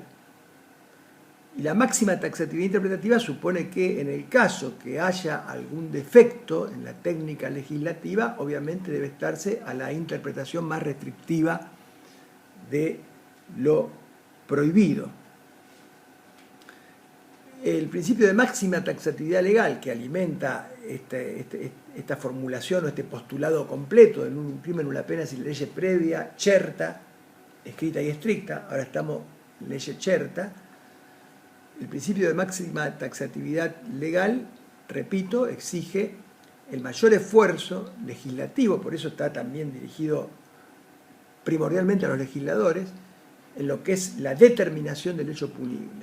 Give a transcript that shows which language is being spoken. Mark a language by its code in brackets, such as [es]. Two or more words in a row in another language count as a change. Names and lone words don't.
[es] Y la máxima taxatividad interpretativa supone que en el caso que haya algún defecto en la técnica legislativa, obviamente debe estarse a la interpretación más restrictiva de lo prohibido. El principio de máxima taxatividad legal que alimenta esta formulación o este postulado completo de [la] nullum crimen nulla pena sine lege previa, certa, [es] escrita y estricta, ahora estamos en [la] lege certa. [es] El principio de máxima taxatividad legal, repito, exige el mayor esfuerzo legislativo, por eso está también dirigido primordialmente a los legisladores, en lo que es la determinación del hecho punible.